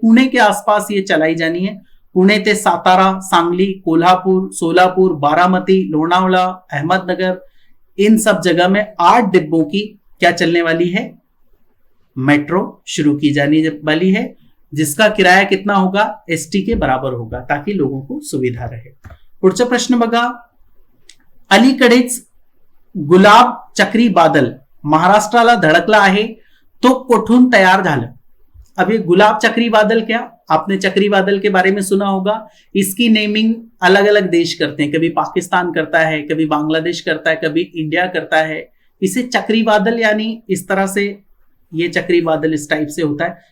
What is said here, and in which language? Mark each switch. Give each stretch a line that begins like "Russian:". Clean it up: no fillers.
Hindi: पुणे के आसपास ये चलाई जानी है। पुणे ते सातारा, सांगली, कोल्हापुर, सोलापुर, बारामती, लोणावळा, अहमदनगर, इन सब जगह में 8 डिब्बों की क्या चलने वाली है, मेट्रो शुरू की जाने वाली है, जिसका किराया कितना होगा, एसटी के बराबर होगा, ताकि लोगों को सुविधा रहे।
Marathi: पुढचा प्रश्न बघा, अलीकडेच गुलाब चक्रीवादळ महाराष्ट्राला धडकला आहे, तो कुठून तयार झालं?
Hindi: अब ये गुलाब चक्रीवादळ क्या, आपने चक्रीवादळ के बारे में सुना होगा। इसकी नेमिंग अलग अलग देश करते हैं, कभी पाकिस्तान करता है, कभी बांग्लादेश करता है, कभी इंडिया करता है। इसे चक्रीवादळ यानी इस तरह से ये चक्रीवादळ इस टाइप से होता है।